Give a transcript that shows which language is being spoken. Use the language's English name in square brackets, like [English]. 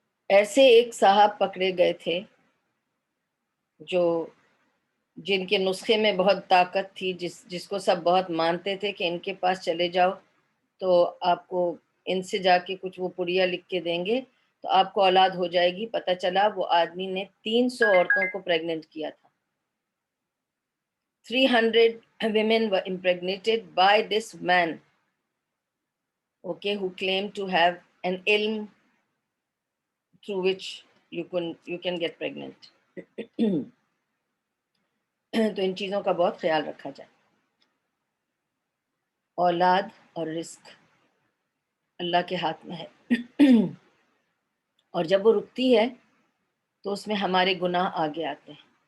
[Urdu] ایسے ایک صاحب پکڑے گئے تھے جو جن کے نسخے میں بہت طاقت تھی، جس کو سب بہت مانتے تھے کہ ان کے پاس چلے جاؤ تو آپ کو ان سے جا کے کچھ وہ پڑیا لکھ کے دیں گے تو آپ کو اولاد ہو جائے گی. پتہ چلا وہ آدمی نے 300 عورتوں کو پریگننٹ کیا تھا. [English] 300 women were impregnated by this man, okay, who claimed to have an ilm through which you can get pregnant. [Urdu] تو ان چیزوں کا بہت خیال رکھا جائے. اولاد اور رزق اللہ کے ہاتھ میں ہے، اور جب وہ رکتی ہے تو اس میں ہمارے گناہ آگے آتے ہیں.